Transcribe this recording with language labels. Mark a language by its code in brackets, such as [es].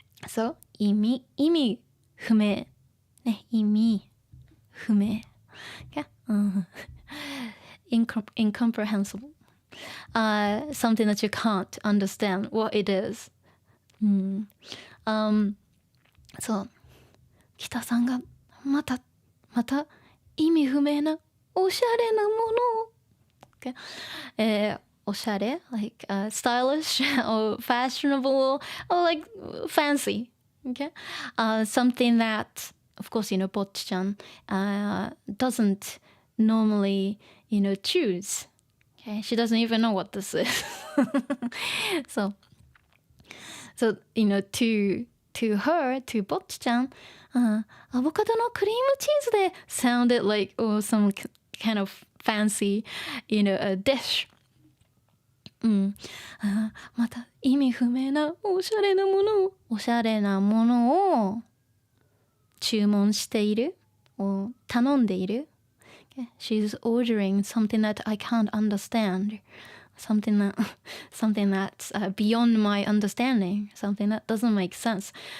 [ja] そう、意味不明。ね、意味不明。 [en] Okay? Incomprehensible. Something that you can't understand what it is. [ja] そう。北さんがまた意味不明なおしゃれなものを。 [en] Okay? おしゃれ like stylish or fashionable or like fancy. Okay? Something that, of course, Bocchi-chan doesn't normally, choose. Okay? She doesn't even know what this is. So, to her, to Bocchi-chan, [ja] avocado no cream cheese de [en] sounded like some kind of fancy, a dish. [ja] また意味不明なおしゃれなものを注文しているを頼んでいる。 [en] Okay? She's ordering something that I can't understand. Something that's beyond my understanding. Something that doesn't make sense.